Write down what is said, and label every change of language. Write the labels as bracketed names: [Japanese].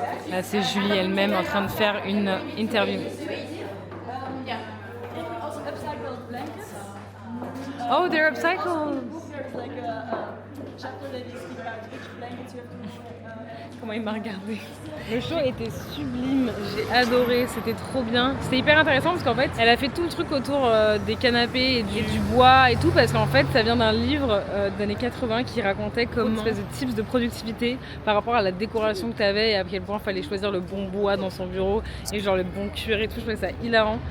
[French] Là, c'est Julie elle-même en train de faire une interview. [English] Yeah. Also upcycled blankets. Oh, they're upcycled! There's like a chapter that you speak about which blankets you have to [French] Comment il m'a regardé. Le show était sublime, j'ai adoré, c'était trop bien. C'était hyper intéressant parce qu'en fait, elle a fait tout le truc autour des canapés et du bois et tout parce qu'en fait, ça vient d'un livre d'années 80 qui racontait comme une espèce de tips de productivité par rapport à la décoration que tu avais et à quel point il fallait choisir le bon bois dans son bureau et genre le bon cuir et tout. Je trouvais ça hilarant.